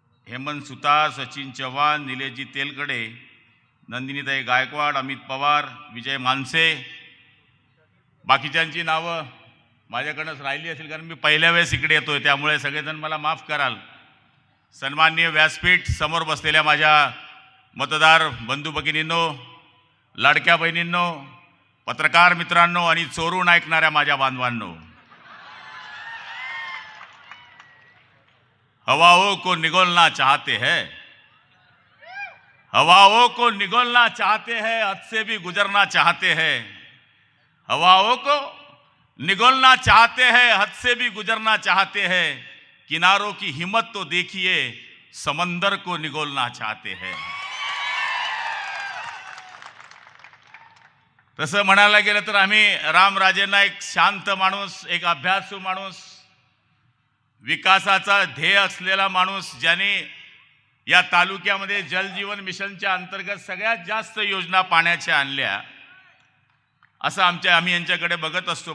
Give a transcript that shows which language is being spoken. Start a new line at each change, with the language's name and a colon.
Marathi: हेमंत सुतार, सचिन चव्हाण, निलेशजी तेलकडे, नंदिनीताई गायकवाड, अमित पवार, विजय मानसे, बाकीच्यांची नावं माझ्याकडनंच राहिली असेल कारण मी पहिल्या वेळेस इकडे येतोय, त्यामुळे सगळेजण मला माफ कराल. सन्माननीय व्यासपीठ समोर बसलेल्या माझ्या मतदार बंधू भगिनींनो, लाडक्या बहिणींनो, पत्रकार मित्रांनो आणि चोरून ऐकणाऱ्या माझ्या बांधवांनो,
Hindi: हवाओं को निगोलना चाहते हैं, हवाओं को निगोलना चाहते हैं, हद से भी गुजरना चाहते हैं, हवाओं को निगोलना चाहते हैं, हद से भी गुजरना चाहते हैं, किनारों की हिम्मत तो देखिए, समंदर को निगोलना चाहते हैं.
Marathi: तसं म्हणायला गेलं तर आम्ही रामराजेंना एक शांत माणूस, एक अभ्यासू माणूस, विकासाचा ध्येय असलेला माणूस, ज्याने या तालुक्यामध्ये जलजीवन मिशनच्या अंतर्गत सगळ्यात जास्त योजना पाण्याच्या आणल्या, असं आम्ही यांच्याकडे बघत असतो.